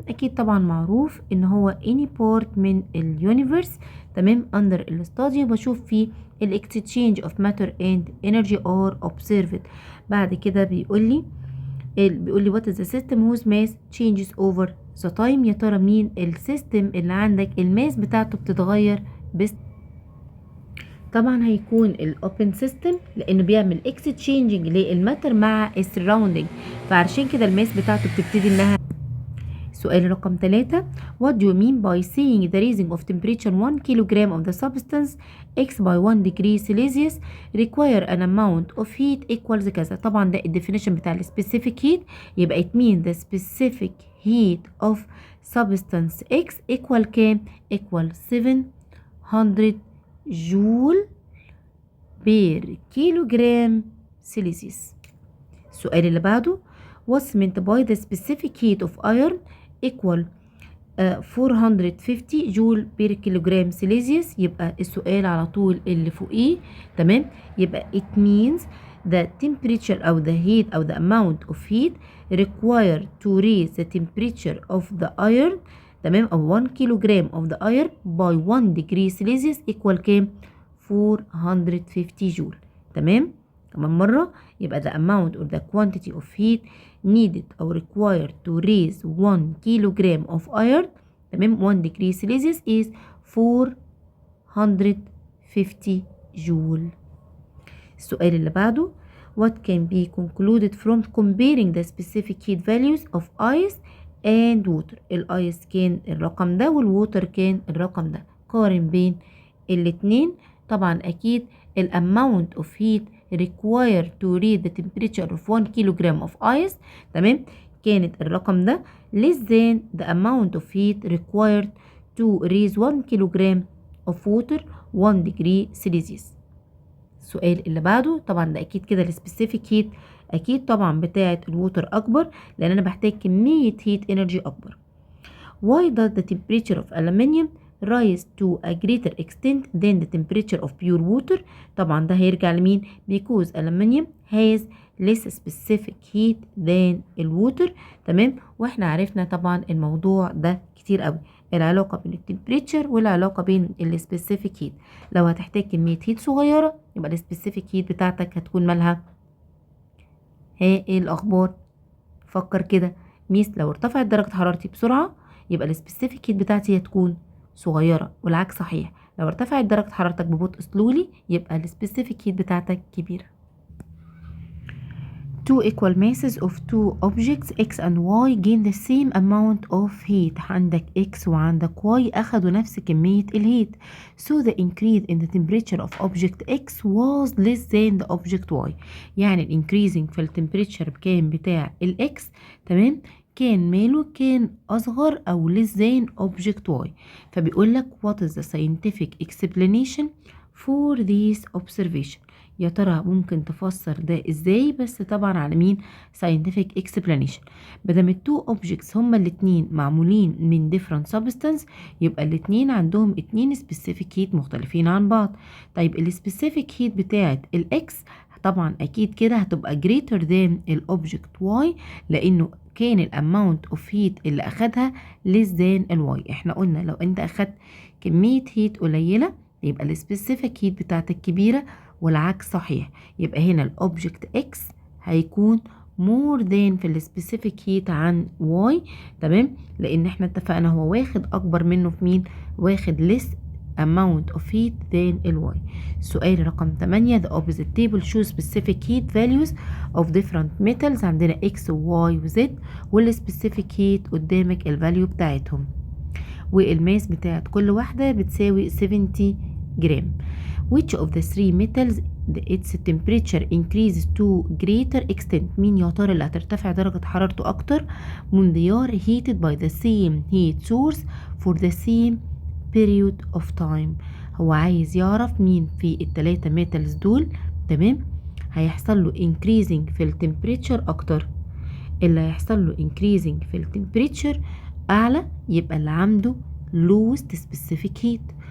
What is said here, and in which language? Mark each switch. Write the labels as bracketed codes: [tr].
[ar] اكيد طبعا معروف ان هو [en] any part [ar] من اليونيفرس. تمام، [en] under الاستاديو [ar] بشوف فيه [en] الاكستشينج of matter and energy are observed. [ar] بعد كده بيقول لي [en] what is the system whose mass changes over the time. [ar] يا ترى مين السيستم اللي عندك الماس بتاعته بتتغير بس؟ طبعا هيكون الاوبن سيستم لانه بيعمل اكستشينجنج للماتر مع السراوندنج، فعشان كده الماس بتاعته بتبتدي انها. سؤال رقم 3 [en] what do you mean by saying the raising of temperature 1 kilogram of the substance x by 1 degree Celsius require an amount of heat equals [ar] كذا. طبعا ده الديفينيشن بتاع [en] السبيسيفيك heat، [ar] يبقى [en] it means the specific heat of substance x equal [ar] كام؟ [en] equal 700 joule per kilogram Celsius. [ar] السؤال اللي بعده [en] what's meant by the specific heat of iron equal 450 joule per kilogram Celsius. [ar] يبقى السؤال على طول اللي فوقيه. تمام، يبقى [en] it means the temperature أو the heat أو the amount of heat required to raise the temperature of the iron. [ar] تمام، أو [en] 1 kilogram of the iron by 1 degree Celsius equal [ar] كام؟ [en] 450 joule. [ar] تمام، كمان مرة يبقى [en] the amount or the quantity of heat needed أو required to raise 1 kilogram of iron. تمام، 1 degree Celsius is 450 joule. [ar] السؤال اللي بعده [en] what can be concluded from comparing the specific heat values of ice and water. [ar] الايس كان الرقم ده والووتر كان الرقم ده، قارن بين الاتنين. طبعا اكيد [en] الاماونت of heat required to raise the temperature of 1 kilogram of ice. [ar] تمام، كانت الرقم ده [en] less than the amount of heat required to raise 1 kilogram of water 1 degree Celsius. [ar] السؤال اللي بعده طبعا ده اكيد كده السبيسيفيك هيت اكيد طبعا بتاعه الووتر اكبر لان انا بحتاج كميه هيت انرجي اكبر. [en] Why does the temperature of aluminium rise to a greater extent than the temperature of pure water؟ [ar] طبعا ده هيرجع لمين؟ [en] because aluminium has less specific heat than الووتر. [ar] تمام، واحنا عرفنا طبعا الموضوع ده كتير قوي، العلاقة بين التمبريتشر والعلاقة بين السبيسيفيك هيت. لو هتحتاج كمية هيت صغيرة يبقى السبيسيفيك هيت بتاعتك هتكون مالها؟ ايه الاخبار؟ فكر كده ميس، لو ارتفعت درجة حرارتي بسرعة يبقى السبيسيفيك هيت بتاعتي هتكون صغيرة، والعكس صحيح، لو ارتفعت درجة حرارتك ببطء سلولي يبقى السبيسيفيك هيت بتاعتك كبيرة. [en] two equal masses of two objects x and y gain the same amount of heat. [ar] عندك x وعندك y أخدوا نفس كمية الهيت. [en] So the increase in the temperature of object x was less than the object y. [ar] يعني ال increasing في التمبريتشر كان بتاع ال x تمام كان ماله كان أصغر أو [en] less than object y. [ar] فبيقول لك [en] what is the scientific explanation for this observation. [ar] يا ترى ممكن تفسر ده ازاي؟ بس طبعا على مين؟ [en] scientific explanation. [ar] بدل التو objects هما الاتنين معمولين من different substance يبقى الاتنين عندهم اتنين specific heat مختلفين عن بعض. طيب ال specific heat بتاعت ال x طبعا اكيد كده هتبقى [en] greater than [ar] ال object y لانه كان ال amount of heat اللي اخدها less than ال y. احنا قلنا لو انت اخدت كمية heat قليلة يبقى ال specific heat بتاعتك كبيرة والعكس صحيح. يبقى هنا الأوبجكت X هيكون [en] more than [ar] في السبيسيفيك هيت عن Y تمام لأن احنا اتفقنا هو واخد أكبر منه في مين؟ واخد [en] less amount of heat than [ar] ال Y. السؤال رقم 8 [en] the opposite table shows specific heat values of different metals. [ar] عندنا X و Y و Z والسبيسيفيك هيت قدامك الفاليو بتاعتهم والماس بتاعت كل واحدة بتساوي 70 جرام. [en] Which of the three metals its temperature increases to greater extent. [ar] مين يا ترى اللي هترتفع درجة حرارته أكتر [en] when they are heated by the same heat source for the same period of time. [ar] هو عايز يعرف مين في التلاتة metals دول تمام هيحصل له increasing في التمبريتشر أكتر. اللي هيحصل له increasing في التمبريتشر أعلى يبقى اللي عنده [en] lowest specific heat.